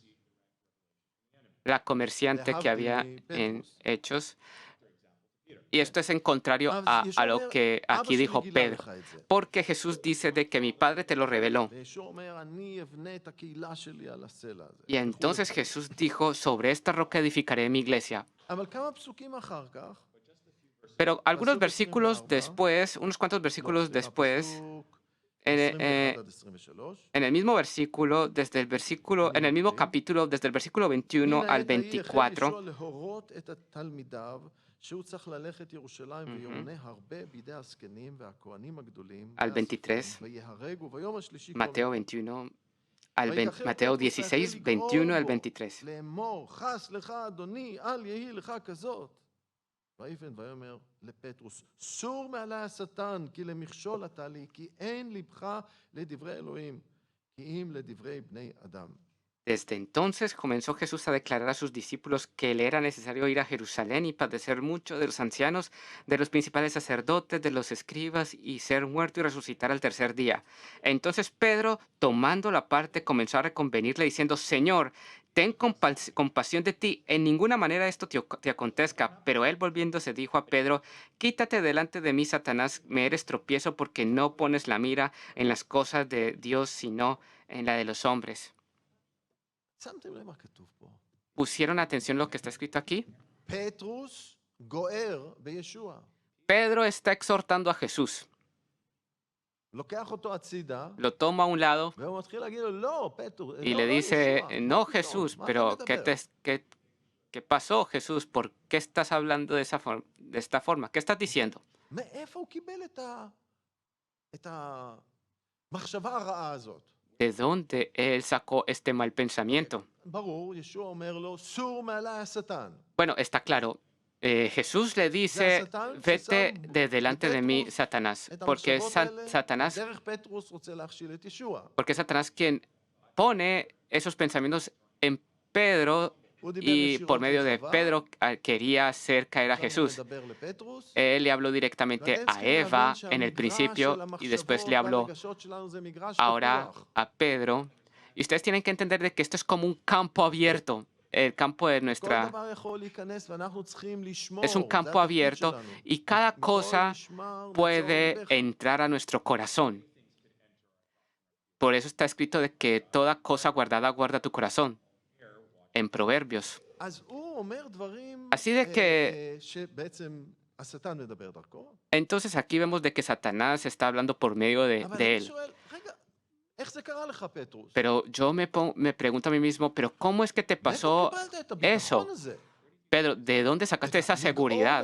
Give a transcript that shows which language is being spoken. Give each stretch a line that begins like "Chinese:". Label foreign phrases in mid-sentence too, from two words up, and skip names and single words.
Spanish: La comerciante que había en Hechos. Y esto es en contrario a lo que aquí dijo Pedro. Porque Jesús dice de que mi Padre te lo reveló.
Hebrew: וישוע אומר, אני אבנה את הקהילה שלי על הסלע הזה.
Spanish: Y entonces Jesús dijo, sobre esta roca edificaré mi iglesia.
Hebrew: אבל כמה פסוקים אחר כך,
Spanish: Pero algunos versículos después, unos cuantos versículos después, en,
Hebrew: 21 עד 23,
Spanish: en el mismo versículo, en el mismo capítulo, desde el versículo 21
Hebrew: מן
Spanish: al
Hebrew: העת ההיא החל
Spanish: 24,
Hebrew: ישוע להורות את תלמידיו שהוא צריך ללכת ירושלים ויאונה הרבה בידי הזקנים והכהנים הגדולים
Spanish: al 23,
Hebrew: ויהרגו ביום השלישי
Spanish: Mateo 21 Mateo 16, 21 al 23.
Hebrew: לאמור, חס לך אדוני, אל יהי לך כזאת. ויפן ויאמר לפטרוס, סור מעלי השטן, כי למכשול אתה לי, כי אין לבך לדברי אלוהים, כי אם לדברי בני אדם.
Spanish: Desde entonces comenzó Jesús a declarar a sus discípulos que le era necesario ir a Jerusalén y padecer mucho de los ancianos, de los principales sacerdotes, de los escribas, y ser muerto y resucitar al tercer día. Entonces Pedro, tomando la parte, comenzó a reconvenirle diciendo, Señor, ten compasión de ti, en ninguna manera esto te acontezca. Pero él volviéndose dijo a Pedro, quítate delante de mí, Satanás, me eres tropiezo porque no pones la mira en las cosas de Dios, sino en la de los hombres.
Hebrew: שמתם לב מה כתוב פה?
Spanish: ¿Pusieron atención lo que está escrito aquí?
Hebrew: פטרוס גוער בישוע.
Spanish: Pedro está exhortando a Jesús.
Hebrew: לוקח אותו הצידה,
Spanish: Lo toma a un lado
Hebrew: והוא מתחיל להגיד לו, לא, פטרוס,
Spanish: y
Hebrew: לא,
Spanish: le
Hebrew: לא
Spanish: dice,
Hebrew: ישוע,
Spanish: no
Hebrew: מה פתאום?
Spanish: Jesús,
Hebrew: מה
Spanish: pero
Hebrew: אתה מדבר?
Spanish: ¿qué pasó Jesús? ¿Por qué estás hablando de esta forma? ¿Qué estás diciendo?
Hebrew: מאיפה הוא קיבל את המחשבה הרעה הזאת?
Spanish: ¿De dónde él sacó este mal pensamiento?
Hebrew: ברור, ישוע אומר לו, סור מעלי השטן.
Spanish: Bueno, está claro. Jesús le dice, vete de delante de mí, Satanás,
Hebrew: את
Spanish: porque
Hebrew: המחשבות האלה,
Spanish: Satanás,
Hebrew: דרך פטרוס רוצה להכשיל את ישוע.
Spanish: porque Satanás quien pone esos pensamientos en Pedro
Hebrew: הוא דיבר
Spanish: y
Hebrew: ישירות
Spanish: por medio de
Hebrew: לחווה,
Spanish: Pedro quería hacer caer a
Hebrew: עכשיו הוא
Spanish: Jesús.
Hebrew: מדבר לפטרוס,
Spanish: Él le habló directamente
Hebrew: ואתם
Spanish: a
Hebrew: צריכים להבין
Spanish: Eva en el
Hebrew: שהמגרש
Spanish: principio
Hebrew: של
Spanish: y después le
Hebrew: המחשבות
Spanish: habló
Hebrew: והרגשות שלנו זה מגרש
Spanish: ahora
Hebrew: פתוח.
Spanish: a Pedro. Y ustedes tienen que entender de que esto es como un campo abierto, el campo de
Hebrew: כל
Spanish: nuestra...
Hebrew: דבר יכול להיכנס ואנחנו צריכים לשמור.
Spanish: Es un
Hebrew: זה
Spanish: campo
Hebrew: התפקיד
Spanish: abierto
Hebrew: שלנו.
Spanish: y cada
Hebrew: מכל
Spanish: cosa
Hebrew: משמר
Spanish: puede
Hebrew: מצור ליבך.
Spanish: entrar a nuestro corazón. Por eso está escrito de que toda cosa guardada guarda tu corazón. En Proverbios.
Hebrew: אז הוא אומר דברים
Spanish: Así de que,
Hebrew: שבעצם השטן מדבר דרכו.
Spanish: entonces aquí vemos de que Satanás está hablando por medio
Hebrew: אבל
Spanish: de
Hebrew: אני
Spanish: él.
Hebrew: שואל, רגע, איך זה קרה לך, פטרוס?
Spanish: Pero yo me pregunto a mí mismo, pero ¿cómo es que te
Hebrew: מאיפה
Spanish: pasó
Hebrew: קיבלת את הביטחון
Spanish: eso?
Hebrew: הזה?
Spanish: Pedro? ¿De dónde sacaste esa seguridad